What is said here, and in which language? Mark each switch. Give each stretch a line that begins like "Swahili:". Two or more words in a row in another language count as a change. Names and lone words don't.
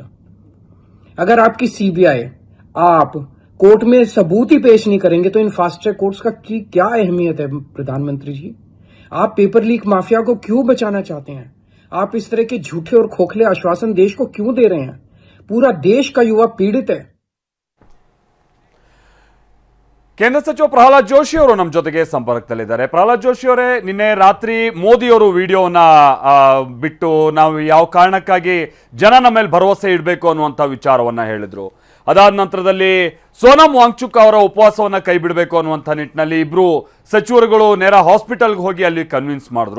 Hindi: अगर आपकी CBI आप कोर्ट में सबूत ही पेश नहीं करेंगे तो इन
English: fast track courts
Hindi: का की क्या अहमियत है? प्रधानमंत्री जी, आप
English: paper leak mafia
Hindi: को क्यों बचाना चाहते हैं? आप इस तरह के झूठे और खोखले आश्वासन देश को क्यों दे रहे हैं? पूरा देश का युवा पीड़ित है।
Kannada: ಕೇಂದ್ರ ಸಚಿವ ಪ್ರಹ್ಲಾದ್ ಜೋಶಿ ಅವರು ನಮ್ಮ ಜೊತೆಗೆ ಸಂಪರ್ಕದಲ್ಲಿದ್ದಾರೆ. ಪ್ರಹ್ಲಾದ್ ಜೋಶಿ ಅವರೇ, ನಿನ್ನೆ ರಾತ್ರಿ ಮೋದಿಯವರು ವಿಡಿಯೋನ ಬಿಟ್ಟು ನಾವು ಯಾವ ಕಾರಣಕ್ಕಾಗಿ ಜನ ನಮ್ಮ ಮೇಲೆ ಭರವಸೆ ಇಡಬೇಕು ಅನ್ನುವಂಥ ವಿಚಾರವನ್ನ ಹೇಳಿದ್ರು. ಅದಾದ ನಂತರದಲ್ಲಿ ಸೋನಂ ವಾಂಗ್ಚುಕ್ ಅವರ ಉಪವಾಸವನ್ನ ಕೈ ಬಿಡಬೇಕು ಅನ್ನುವಂಥ ನಿಟ್ಟಿನಲ್ಲಿ ಇಬ್ರು ಸಚಿವರುಗಳು ನೇರ ಹಾಸ್ಪಿಟಲ್ಗೆ ಹೋಗಿ ಅಲ್ಲಿ ಕನ್ವಿನ್ಸ್ ಮಾಡಿದ್ರು.